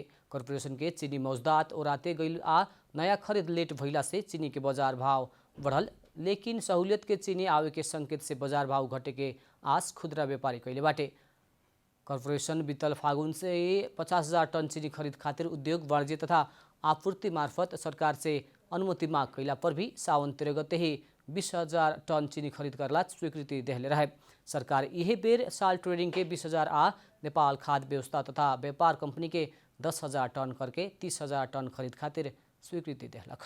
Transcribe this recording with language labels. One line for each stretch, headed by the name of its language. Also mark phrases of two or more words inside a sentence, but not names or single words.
Bhojpuri: कर्पोरेशन के चीनी मौजूदात ओराते गइल आ नया खरीद लेट भइला से चीनी के बाजार भाव बढ़ल, लेकिन सहूलियत के चीनी आवे के संकेत से बाजार भाव घटे के आस खुदरा व्यापारी कैले बाटे। कर्पोरेशन बीतल फागुन से 50,000 टन चीनी खरीद खातिर उद्योग, वाणिज्य तथा आपूर्ति मार्फत सरकार से अनुमति माग कैला पर भी सावन 13 गते ही 20,000 टन चीनी खरीद करला स्वीकृति देहले रहे। सरकार यही बेर साल्ट ट्रेडिंग के 20,000 आ नेपाल खाद्य व्यवस्था तथा व्यापार कंपनी के 10,000 टन करके 30,000 टन खरीद खातिर स्वीकृति देहलक।